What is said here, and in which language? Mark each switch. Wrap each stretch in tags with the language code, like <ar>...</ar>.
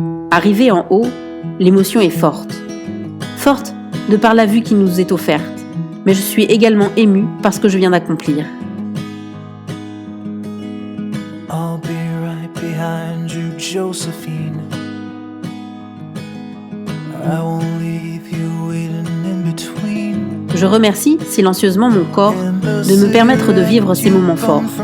<fr>Arrivé en haut, l'émotion est forte. Forte de par la vue qui nous est offerte, mais je suis également émue par ce que je viens d'accomplir.</fr> <en>I'll be right behind you, Josephine. I won't leave you waiting in between.</en> <fr>Je remercie silencieusement mon corps de me permettre de vivre ces moments forts.</fr>